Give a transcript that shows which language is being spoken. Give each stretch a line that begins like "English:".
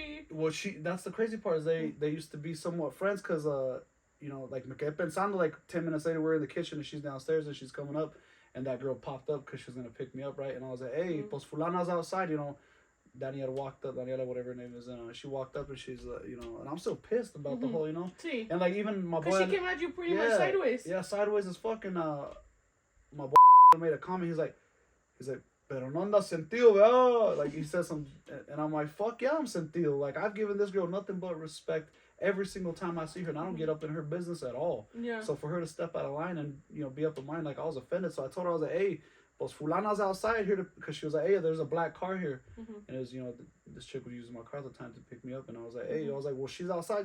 English: Well, that's the crazy part is they used to be somewhat friends because, you know, like,
Spanish: me quedé pensando,
English: like, 10 minutes later, we're in the kitchen and she's downstairs and she's coming up and that girl popped up because she was going to pick me up, right? And I was like, hey, pues fulana's outside, you know. Daniela walked up, whatever her name is, and she walked up and she's, you know, and I'm still pissed about the whole, you know.
Spanish: Sí.
English: And like even my boy. Because she came at you pretty much sideways. Yeah, sideways as fucking. made a comment. He's like,
Spanish: pero no anda sentido, ¿verdad?
English: Like he said some, and I'm like, fuck yeah, I'm sentido. Like I've given this girl nothing but respect every single time I see her, and I don't get up in her business at all. Yeah. So for her to step out of line and be up in mine, like I was offended. So I told her, I was like, hey, pues fulana's outside here because she was like, hey, there's a black car here, and it was this chick was using my car at the time to pick me up, and I was like, hey, I was like, well, she's outside.